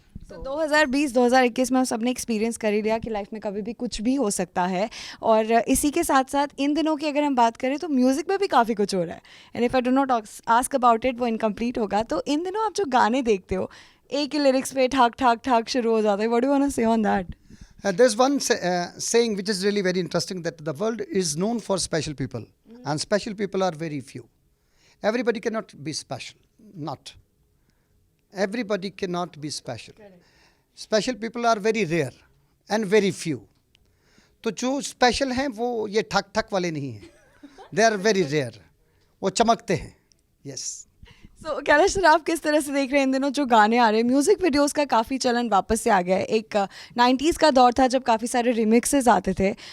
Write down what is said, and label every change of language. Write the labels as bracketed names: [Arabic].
[Hindi] तो 2020-2021 में हम सबने एक्सपीरियंस कर ही लिया कि लाइफ में कभी भी कुछ भी हो सकता है। और इसी के साथ साथ इन दिनों की अगर हम बात करें तो म्यूज़िक में भी काफ़ी कुछ हो रहा है। [English] and if I do not ask about it, [Hindi] वो इनकम्प्लीट होगा। तो इन दिनों आप जो गाने देखते हो, एक ही लिरिक्स पे ठाक ठाक ठाक शुरू हो जाता है। [English] What do you want to say on that? There's one saying which is really very interesting, that the world is known for special people, and special people are very few. Everybody cannot be special. Not. Everybody cannot be special. Special people are very rare and very few. [Hindi] तो जो special हैं वो ये ठक ठक वाले नहीं हैं. [English] They are very rare. [Hindi] वो चमकते हैं. [English] Yes. [Hindi] सो कैलाश सर, आप किस तरह से देख रहे हैं इन दिनों जो गाने आ रहे हैं? म्यूज़िक वीडियोस का काफ़ी चलन वापस से आ गया है। एक 90s का दौर था जब काफ़ी सारे रिमिक्सेस आते थे।